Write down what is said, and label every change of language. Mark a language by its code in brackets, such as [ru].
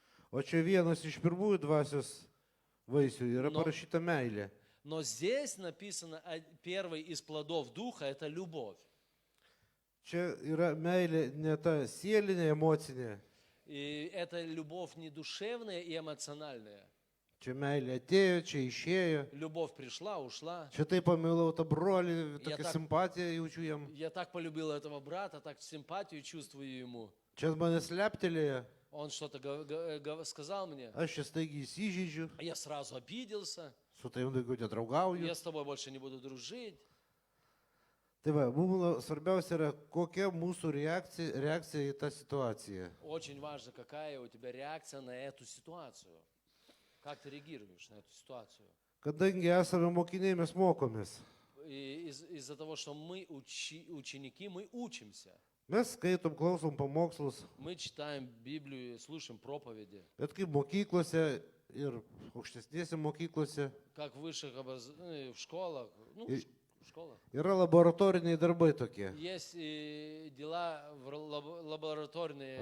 [lt] O čia vienas iš pirmųjų dvasios vaisių yra No. parašyta meilė. [ru] Но здесь написано, первый из плодов Духа – это любовь. [lt] Čia yra meilė ne ta sielinė, emocinė. [ru] И это любовь не душевная и эмоциональная. [lt] Čia meilė atėjo, čia išėjo. [ru] Любовь пришла, ушла. [lt] Čia taip pamilau tą brolį, Jie tokią tak- simpatiją jaučiu jam. [ru] Я так полюбил этого брата, так симпатию чувствую ему. [lt] Čia manęs leptelėjo, [ru] Он что-то сказал мне, [lt] aš čia staigiai įsižeidžiu, [ru] я сразу обиделся. [lt] su tavim daugiau nedraugauju. [ru] Я с тобой больше не буду дружить. [lt] Tai va, mums svarbiausia yra, kokia mūsų reakcija į tą situaciją. [ru] Очень важно, какая у тебя реакция на эту ситуацию. Как ты реагируешь на эту ситуацию? [lt] Kadangi esame mokiniai, mes mokomės. [ru] И из-за того, что мы ученики, мы учимся. [lt] Mes skaitom, klausom pamokslus, [ru] Мы читаем Библию, слушаем проповеди. [lt] bet kaip mokyklose ir aukštesnėse mokyklose [ru] Как в высших в школах. Ну, И- в школах. [lt] yra laboratoriniai darbai tokie. [ru] Есть дела, лабораторные